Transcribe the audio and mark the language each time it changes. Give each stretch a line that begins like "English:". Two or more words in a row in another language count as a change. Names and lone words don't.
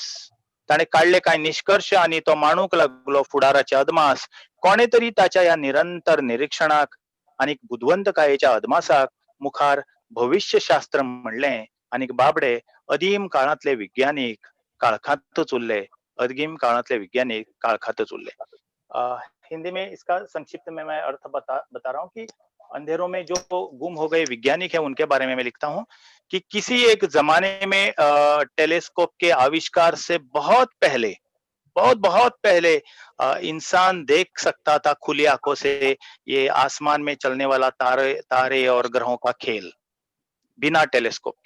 Konkani: ताणे काढले कांय निष्कर्ष आणि तो मानूक लागलो फुडाराचे अदमास. कोणे तरी ताच्या या निरंतर निरीक्षणाक आणि बुधवंतकायेच्या अदमासाक मुखार भविष्यशास्त्र म्हणलें आणि बाबडे अदीम काळांतले विज्ञानीक काळखांतच उरले. अदीम काळांतले वैज्ञानिक काळखांतच उरले.
Hindi: हिंदी में इसका संक्षिप्त में मैं अर्थ बता रहा हूँ कि अंधेरों में जो गुम हो गए वैज्ञानिक है उनके बारे में मैं लिखता हूँ कि किसी एक जमाने में टेलीस्कोप के आविष्कार से बहुत पहले इंसान देख सकता था खुली आंखों से ये आसमान में चलने वाला तारे और ग्रहों का खेल बिना टेलीस्कोप के.